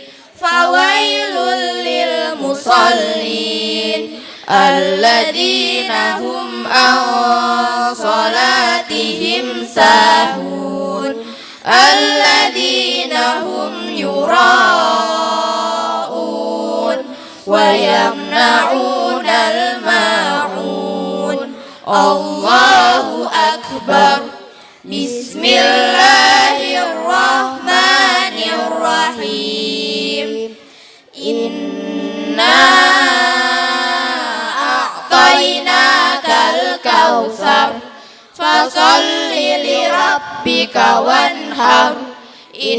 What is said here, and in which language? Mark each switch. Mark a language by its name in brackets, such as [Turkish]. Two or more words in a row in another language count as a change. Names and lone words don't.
[Arabic] فويل للمصلين الذين هم عن صلاتهم ساهون الذين هم يراءون ويمنعون الماعون. الله أكبر. بسم الله الرحمن الرحيم. إنا أعطيناك الكوثر فصل لربك وانحر.